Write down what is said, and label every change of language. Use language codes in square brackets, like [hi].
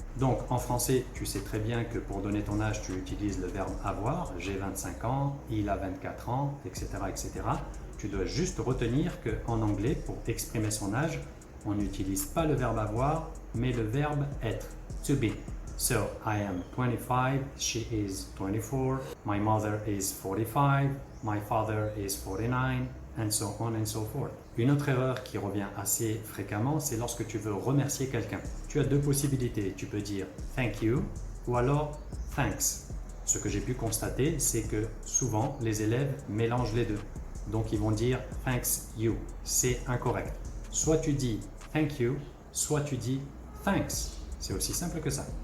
[fr] Donc, en français, tu sais très bien que pour donner ton âge, tu utilises le verbe avoir. J'ai 25 ans, il a 24 ans, etc., etc. Tu dois juste retenir qu'en anglais, pour exprimer son âge, on n'utilise pas le verbe avoir, mais le verbe être, to be. [en] So, I am 25, she is 24, my mother is 45, my father is 49, and so on and so forth. [fr] Une autre erreur qui revient assez fréquemment, c'est lorsque tu veux remercier quelqu'un. Tu as deux possibilités, tu peux dire « [en] thank you [fr] » ou alors « thanks ». Ce que j'ai pu constater, c'est que souvent, les élèves mélangent les deux. Donc, ils vont dire « [en] thanks you [fr] ». C'est incorrect. Soit tu dis « [en] thank you [fr] », soit tu dis « thanks ». C'est aussi simple que ça.